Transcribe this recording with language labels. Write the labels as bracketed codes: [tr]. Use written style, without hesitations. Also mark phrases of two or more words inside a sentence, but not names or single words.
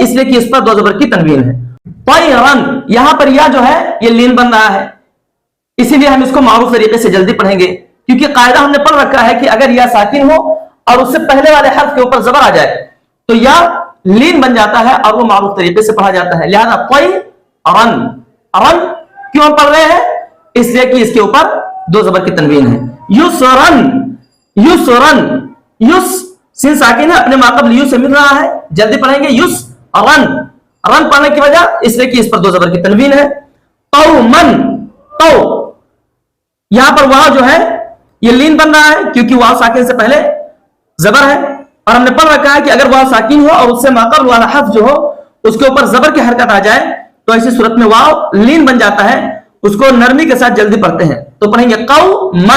[hi] इसलिए कि इस पर दो जबर की तनवीन है। तयरन, यहां पर यह जो है ये लीन बन रहा है इसीलिए हम इसको मारूफ तरीके से जल्दी पढ़ेंगे क्योंकि कायदा हमने पढ़ रखा है कि अगर यह साकिन हो और उससे पहले वाले हर्फ के ऊपर जबर आ जाए तो यह लीन बन जाता है और वो मारूफ तरीके से पढ़ा जाता है। लिहाजा तयरन, अरन क्यों हम पढ़ रहे हैं? इसलिए कि इसके ऊपर दो जबर की तनवीन है। युसरन, युसरन, युस सिन साकिन है अपने माकब यू से मिल रहा है, जल्दी पढ़ेंगे युस रन, रन पढ़ने की वजह इसलिए कि इस पर दो जबर की तनवीन है। कौमन, कौ यहां पर वाव जो है ये लीन बन रहा है क्योंकि वाव साकिन से पहले जबर है और हमने पढ़ रखा है कि अगर वाव साकिन हो और उससे माकब वाला हर्फ जो हो उसके ऊपर जबर की हरकत आ जाए तो ऐसी सूरत में वाव लीन बन जाता है, उसको नरमी के साथ जल्दी पढ़ते हैं तो पढ़ेंगे कौमन।